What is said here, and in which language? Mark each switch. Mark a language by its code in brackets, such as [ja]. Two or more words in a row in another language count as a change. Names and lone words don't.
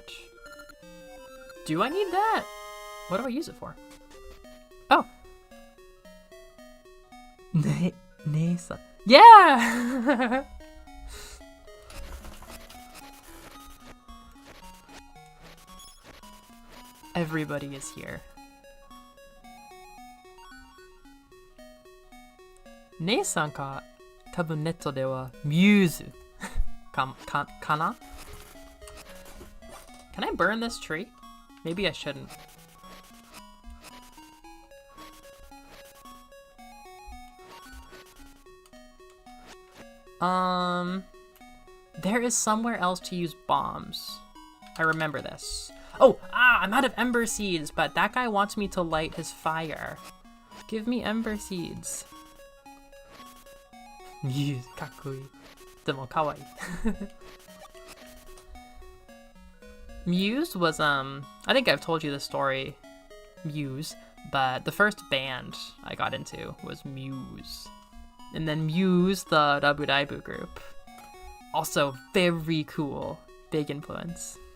[en] Do I need that? What do I use it for? Oh. Nesa. Yeah! Everybody is here. [ja] 姉さんか たぶん ネット では Muse かな? [en] Can I burn this tree? Maybe I shouldn't. There is somewhere else to use bombs. I remember this. Oh, I'm out of ember seeds, but that guy wants me to light his fire. Give me ember seeds. Muse, kakkoi. [ja] でも 可愛い. [en] Muse was, I think I've told you the story, Muse, but the first band I got into was Muse. And then Muse, the Rabudaibu group. Also very cool. Big influence.